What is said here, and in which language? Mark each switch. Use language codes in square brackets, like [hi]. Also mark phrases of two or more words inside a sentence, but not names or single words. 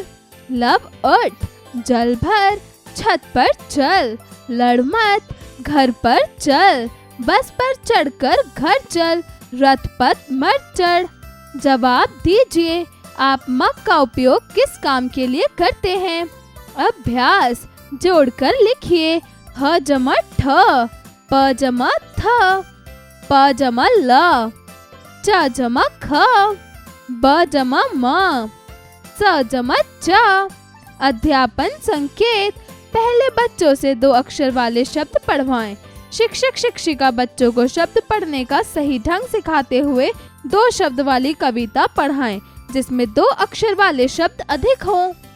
[hi] लब उठ, जल भर, छत पर चल, लड़ मत, घर पर चल, बस पर चढ़कर घर चल, रथ पर मत चढ़। जवाब दीजिए, आप मग का उपयोग किस काम के लिए करते हैं। अभ्यास जोड़कर लिखिए। ह जमा ठ, प जमा थ, प जमा ल, च जमा ख, ब जमा म, च जमा च। अध्यापन संकेत। पहले बच्चों से 2 अक्षर वाले शब्द पढ़वाएं। शिक्षक शिक्षिका बच्चों को शब्द पढ़ने का सही ढंग सिखाते हुए 2 शब्द वाली कविता पढ़ाएं, जिसमें 2 अक्षर वाले शब्द अधिक हों।